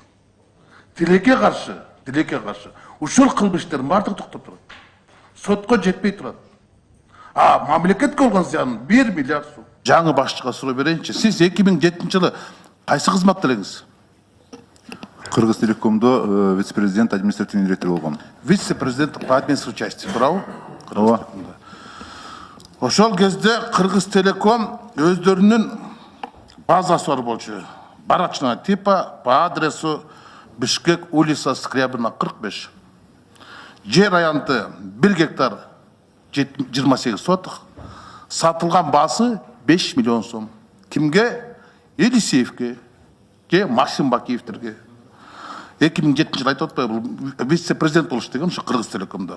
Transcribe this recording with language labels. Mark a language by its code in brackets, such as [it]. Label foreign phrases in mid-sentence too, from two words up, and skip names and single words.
[ky] Тилекке каршы ушул кылмыштардын баардыгы токтоп турат. Сотко жетпей турат. Мамлекетке болгон зыян 1 миллиард сом. Жаңы башчыга суроо берейинчи. Сиз 2007-жылы кайсы кызматта элеңиз? Кыргыз Телекомдо вице-президент, [ru] административный директор [ky] болгон. [ru] Вице-президент по административной части, [ky] туурабы? Ооба. Ошол кезде Кыргыз Телеком өздөрүнүн базасы бар болчу. [ru] Барачного типа по адресу Бишкек, улица Скрябина, 45. [ky] Жер аянты 1 гектар 28 сотық. Сатылған басы 5 миллион сом. Кимге? Елисеевке, же Максим Бакиевтерге. 2007 жылы айтып атпайбы, вице-президент болуш деген ушу Кыргыз Телекомдо.